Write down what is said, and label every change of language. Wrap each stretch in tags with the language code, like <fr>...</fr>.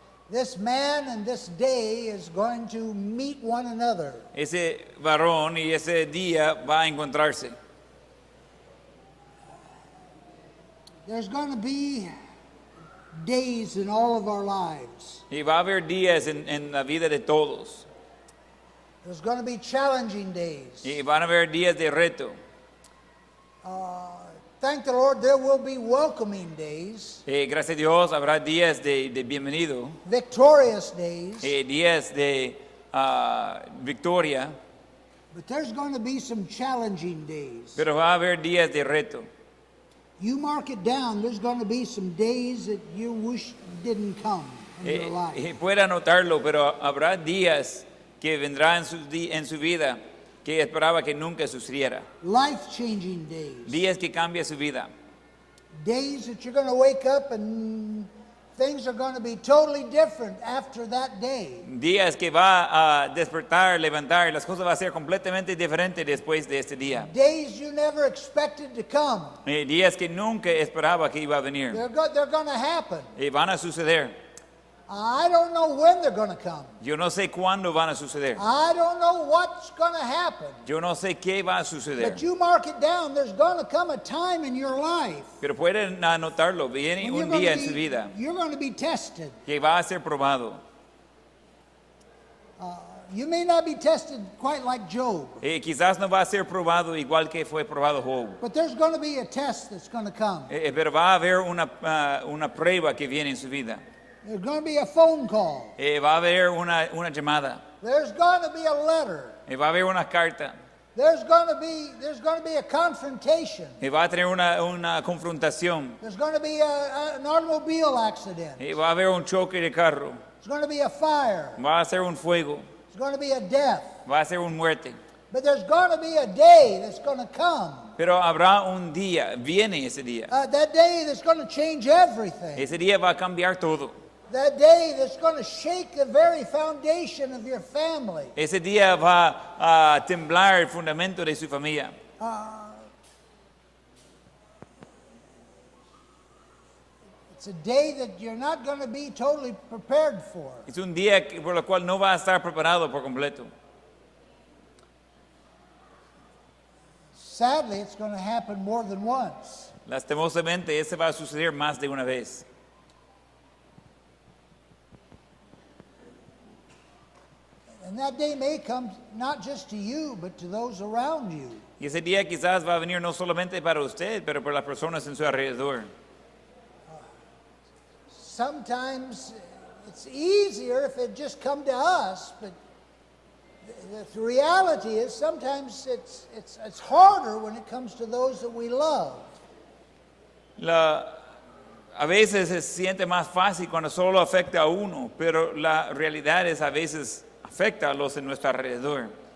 <en>This man and this day is going to meet one another.</en> <es>Ese varón y ese día va a encontrarse.</es> <en>There's going to be days in all of our lives.</en> <es>Y va a haber días en la vida de todos.</es> <en>There's going to be challenging days.</en> <es>Y van a haber días de reto.</es> <en>Thank the Lord, there will be welcoming days,</en> <es>Gracias a Dios habrá días de bienvenido,</es> <en>victorious days,</en> <es>días de victoria,</es> <en>but there's going to be some challenging days.</en> <es>pero va a haber días de reto.</es> <en>You mark it down, there's going to be some days that you wish didn't come in your life.</en> <es>Puede anotarlo, pero habrá días que vendrán en su vida que esperaba que nunca sucediera.</es> <en>Life-changing days.</en> <es>Días que cambia su vida.</es> <en>Days that you're going to wake up and things are going to be totally different after that day.</en> <es>Días que va a despertar, levantar, y las cosas van a ser completamente diferentes después de este día.</es> <en>Days you never expected to come.</en> <es>Días que nunca esperaba que iba a venir.</es> <en>They're going to happen.</en> <es>Van a suceder.</es> <en>I don't know when they're going to come.</en> <es>Yo no sé cuándo van a suceder.</es> <en>I don't know what's going to happen.</en> <es>Yo no sé qué va a suceder.</es> <en>But you mark it down, there's going to come a time in your life</en> <es>Pero pueden anotarlo. Viene</es> <en>when</en> <es>un día en su vida</es> <en>you're going to be tested.</en> <es>que va a ser probado.</es> <en>You may not be tested quite like Job,</en> <es>Quizás no va a ser probado igual que fue probado Job.</es> <en>but there's going to be a test that's going to come.</en> <es>Pero va a haber una prueba que viene en su vida.</es> <en>There's going to be a phone call.</en> <es>Va a haber una llamada.</es> <en>There's going to be a letter.</en> <es>Va a haber una carta.</es> <en>There's going to be a confrontation.</en> <es>Y va a tener una confrontación.</es> <en>There's going to be an automobile accident.</en> <es>Y va a haber un choque de carro.</es> <en>There's going to be a fire.</en> <es>Va a ser un fuego.</es> <en>There's going to be a death.</en> <es>Va a ser una muerte.</es> <en>But there's going to be a day that's going to come.</en> <es>Pero habrá un día, viene ese día.</es> <en>That day that's going to change everything.</en> <es>Ese día va a cambiar todo.</es> <en>That day that's going to shake the very foundation of your family.</en> <es>Ese día va a temblar el fundamento de su familia.</es> <en>It's a day that you're not going to be totally prepared for.</en> <es>Es un día por el cual no va a estar preparado por completo.</es> <en>Sadly, it's going to happen more than once.</en> <es>Lastimosamente, ese va a suceder más de una vez.</es> <en>And that day may come not just to you, but to those around you.</en> <es>Y ese día quizás va a venir no solamente para usted, pero para las personas en su alrededor.</es> <en>Sometimes it's easier if it just come to us, but the reality is sometimes it's harder when it comes to those that we love.</en> <es>A veces se siente más fácil cuando solo afecta a uno, pero la realidad es a veces afecta a los en nuestro alrededor.</es>